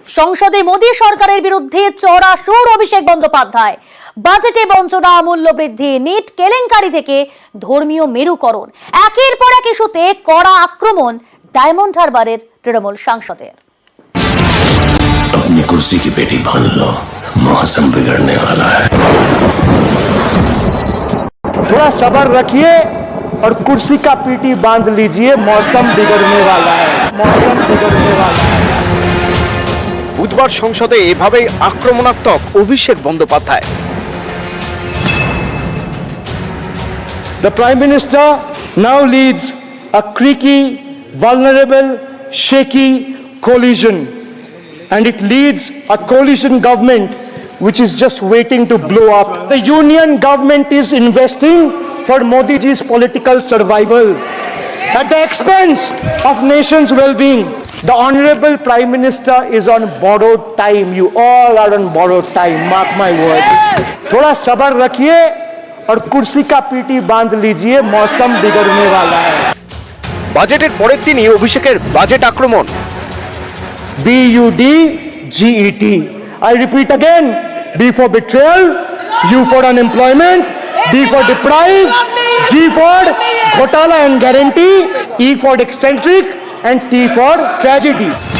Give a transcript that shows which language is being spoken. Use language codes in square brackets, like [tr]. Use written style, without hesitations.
[bn] সংসদে মোদী সরকারের বিরুদ্ধে চড়া সুর অভিষেক বন্দ্যোপাধ্যায়। বাজেটে বঞ্চনা, মূল্য বৃদ্ধি, নিট কেলেঙ্কারি থেকে ধর্মীয় মেরুকরণ, একের পর এক ইস্যুতে কড়া আক্রমণ ডায়মন্ড হারবারের তৃণমূল সাংসদের। [hi] अपनी कुर्सी की पेटी बांध लो, मौसम बिगड़ने वाला है। थोड़ा सब्र रखिए और कुर्सी का पीटी बांध लीजिए, मौसम बिगड़ने वाला है, मौसम बिगड़ने वाला है। [bn] বুধবার সংসদে এভাবেই আক্রমণাত্মক Abhishek Bandyopadhyay. [en] The Prime Minister now leads a creaky, vulnerable, shaky coalition, and it leads a coalition government which is just waiting to blow up. The union government is investing for Modi ji's political survival at the expense of nation's well-being. The Honorable Prime Minister is on borrowed time. You all are on borrowed time. Mark my words. [hi] थोड़ा सब्र रखिए और कुर्सी का PT बांध लीजिए, मौसम बिगड़ने वाला है। [bn] বাজেটের পরের দিনই অভিষেকের বাজেট আক্রমণ। [en] BUDGET. I repeat again. B for betrayal, U for unemployment, D for deprive, G for ghotala and guarantee, E for eccentric, and T for tragedy.